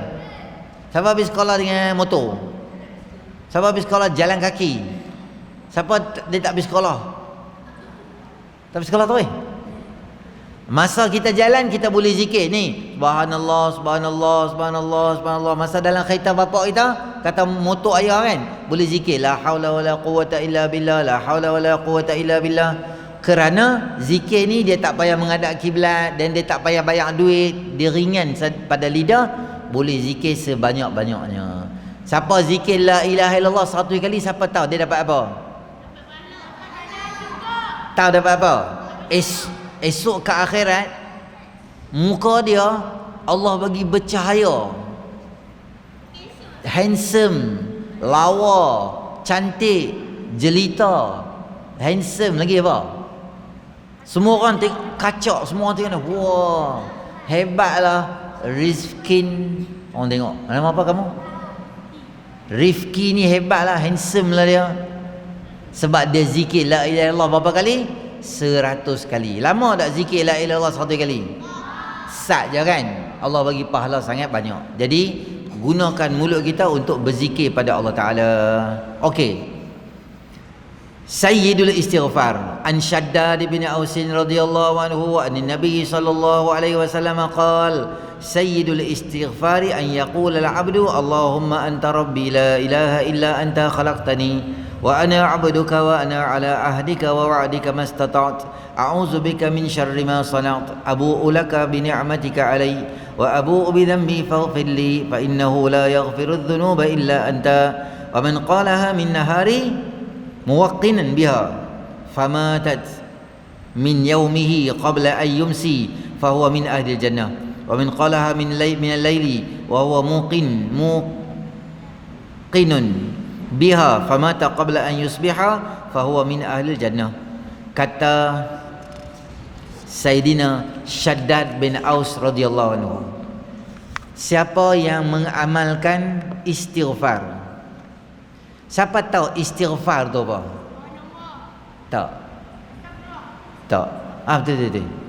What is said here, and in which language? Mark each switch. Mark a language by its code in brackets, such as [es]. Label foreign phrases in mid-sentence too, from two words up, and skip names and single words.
[ms] Siapa pergi sekolah dengan motor? Siapa pergi sekolah jalan kaki? Siapa dia tak pergi sekolah? Tak pergi sekolah tu Masa kita jalan kita boleh zikir ni. [ar] سبحان الله، سبحان الله، سبحان الله، سبحان الله. [ms] Masa dalam kereta bapak kita, kata motor ayah kan, boleh zikir [ar] لا حول ولا قوة إلا بالله, لا حول ولا قوة إلا بالله. [ms] Kerana zikir ni dia tak payah menghadap kiblat dan dia tak payah bayar duit, dia ringan pada lidah, boleh zikir sebanyak-banyaknya. Siapa zikir [ar] لا إله إلا الله [ms] 100 kali, siapa tahu dia dapat apa? Tahu dapat apa? Esok ke akhirat muka dia Allah bagi bercahaya, handsome, lawa, cantik. jelita, handsome lagi apa? Semua orang tengok kacak, semua orang tengok, wah, hebatlah Rifkin. Orang tengok, nama apa kamu? Rifki ni hebatlah, handsome lah dia. Sebab dia zikir [ar] لا إله إلا الله [ms] berapa kali? 100 kali. Lama tak zikir [ar] لا إله إلا الله [ms] 100 kali? Sat je kan? Allah bagi pahala sangat banyak. Jadi gunakan mulut kita untuk berzikir pada Allah Ta'ala. Okey. [ar] سيد الاستغفار عن شداد بن أوس رضي الله عنه وعن النبي صلى الله عليه وسلم قال سيد الاستغفار أن يقول العبد اللهم أنت ربي لا إله إلا أنت خلقتني وأنا عبدك وأنا على عهدك ووعدك ما استطعت أعوذ بك من شر ما صنعت أبوء لك بنعمتك علي وأبوء بذنبي فاغفر لي فإنه لا يغفر الذنوب إلا أنت ومن قالها من النهار موقنا بها فمات من يومه قبل أن يمسي فهو من أهل الجنة ومن قالها من الليل وهو موقن بها فمات قبل أن يصبح فهو من أهل الجنة. [ms] Kata Sayyidina Shaddad bin Aus [ar] رضي الله عنه, [ms] siapa yang mengamalkan istighfar. Siapa tahu istighfar tu apa? Tak. Tak. Betul.